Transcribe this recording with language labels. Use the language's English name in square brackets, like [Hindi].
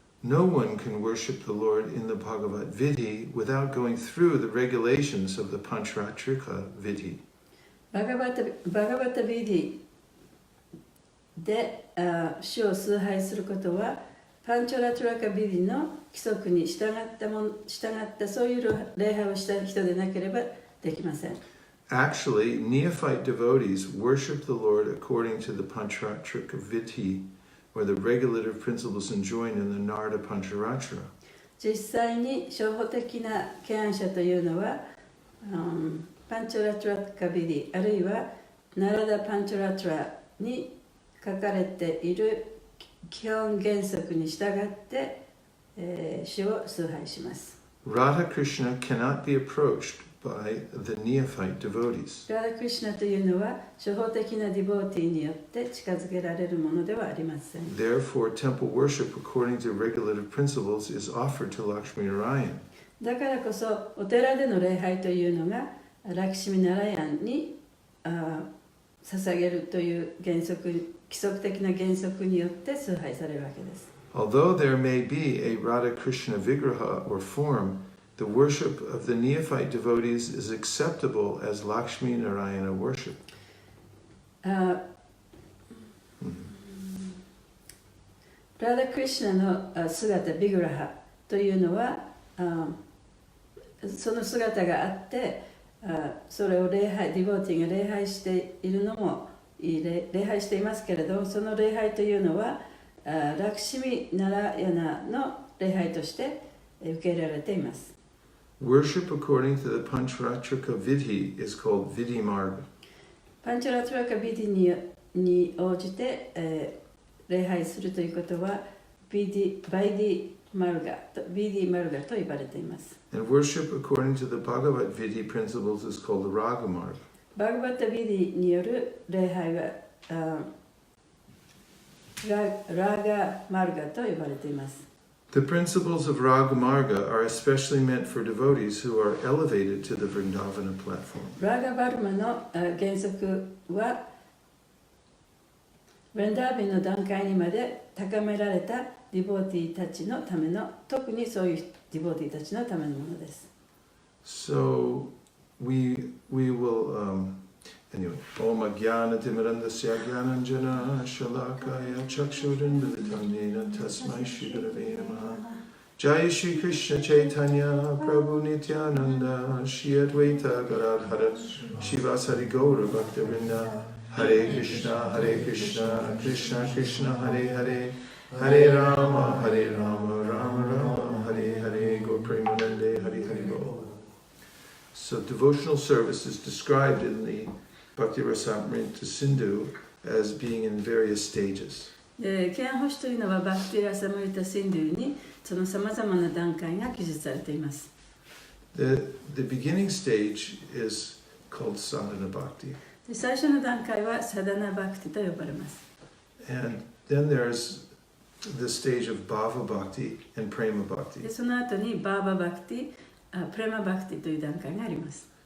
[English] No one can worship the Lord in the Bhagavad Vidhi without going through the regulations of the Pancharatrika Vidhi. [Japanese] バガバタビディで主を崇拝することはパンチョラトゥラカビリの規則に従ったそういう礼拝をした人でなければできません。 [English] Actually, neophyte devotees worship the Lord according to the Pancharatrika Vidhi, or the regulative principles enjoined in the Narada Pancharatra. [Japanese] 実際に初歩的な敬愛者というのは、パンチョラトゥラカビリあるいはナラダパンチョラトゥラに書かれている基本原則に従って、主を崇拝します。 [English] Radha Krishna cannot be approached by the neophyte devotees. [Japanese] ラダクリシュナというのは初歩的なディボーティーによって近づけられるものではありません。 [English] Therefore, temple worship according to regulative principles is offered to Lakshmi Narayan. [Japanese] だからこそお寺での礼拝というのがラクシミナラヤンに捧げるという規則的な原則によって崇拝されるわけです。 [English] Although there may be a Radha Krishna vigraha or form, the worship of the neophyte devotees is acceptable as Lakshmi Narayana worship. [Japanese] ラダクリシュナの姿、ビグラハというのはその姿があってそれをディボーティーが礼拝しているのも礼拝していますけれど、その礼拝というのはラクシミ・ナラヤナの礼拝として受け入れられています。 [English] Worship according to the Pancharatrika Vidhi is called Vidhi Marga. [Japanese] パンチャラトラカビディに応じて、礼拝するということはバイディマルガと呼ばれています。 [English] And worship according to the Bhagavad Vidhi principles is called the Raga Marga. [Japanese] バグバッタビディによる礼拝はラガマルガと呼ばれています。 [English] The principles of Raga Marga are especially meant for devotees who are elevated to the Vrindavana platform. [Japanese] ラガバルマの原則はブレンダービンの段階にまで高められたディボーティーたちのための、特にそういうディボーティーたちのためのものです。 [English] So we will anyway. [Sanskrit] Om Ajnana Timirandasya Jnananjana Shalakaya Chakshurindalitam Yena Tasmai Shri Gurave Namaha. Jai Shri Krishna Chaitanya Prabhu Nityananda Shri Advaita Gadadhara Shivasari Gaura Bhaktivinoda. Hare Krishna Krishna Krishna Hare Hare Hare Rama Rama Rama Hare Hare Go Premanande Hare Hare Go. [English] So devotional service is described in the Bhakti Rasamrita Sindhu as being in various stages. [Japanese] 敬愛奉仕というのはバクティラサムリタ・シンドゥにそのさまざまな段階が記述されています。 [English] The beginning stage is called Sadhana Bhakti. [Japanese] 最初の段階はサダナバクティと呼ばれます。 [English] And then there's the stage of Bhava Bhakti and Prema Bhakti. [Japanese] でその後にバーババクティ、プレマバクティという段階があります。